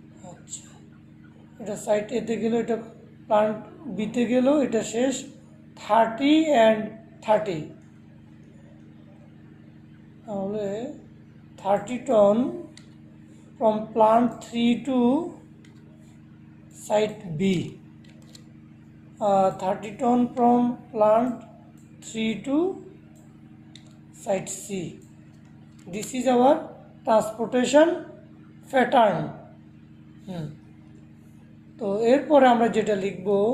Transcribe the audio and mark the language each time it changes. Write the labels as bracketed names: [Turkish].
[Bangla] আচ্ছা, এটা সাইট এতে গেল, এটা প্লান্ট বিতে গেল, এটা শেষ। [English] 30 and 30, তাহলে 30 ton from plant 3 to site B, 30 ton from plant 3 to site C. This is our transportation pattern। [Bangla] তো এরপরে আমরা যেটা লিখব,